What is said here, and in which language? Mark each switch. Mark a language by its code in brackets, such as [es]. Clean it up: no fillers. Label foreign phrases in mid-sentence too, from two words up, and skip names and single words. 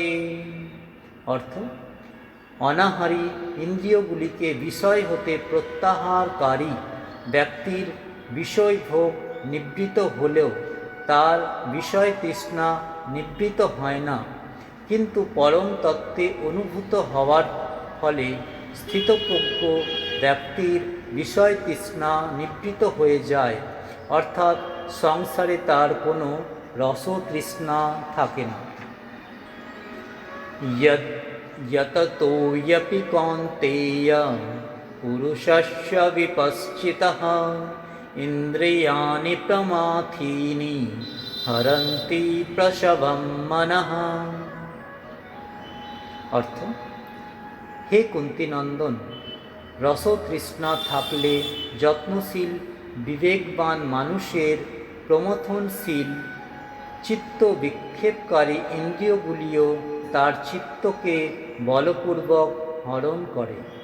[bn] অর্থ, অনাহারী ইন্দ্রিয়গুলিকে বিষয় হতে প্রত্যাহারকারী ব্যক্তির বিষয়ভোগ নিবৃত হলেও তার বিষয় তৃষ্ণা নিবৃত হয় না, কিন্তু পরম তত্ত্বে অনুভূত হওয়ার ফলে স্থিতপ্রজ্ঞ ব্যক্তির বিষয় তৃষ্ণা নিবৃত হয়ে যায়, অর্থাৎ সংসারে তার কোনো রসতৃষ্ণা থাকে না। [sa] यततो यपि कौन्तेय पुरुषस्य विपश्चितः इन्द्रियाणि प्रमाथीनि हरन्ति प्रसवं मनः। [bn] অর্থ, হে কুন্তিনন্দন, রসতৃষ্ণা থাকলে যত্নশীল বিবেকবান মানুষের প্রমথনশীল চিত্ত বিক্ষেপকারী ইন্দ্রিয়গুলিও তার চিত্তকে বলপূর্বক হরণ করে।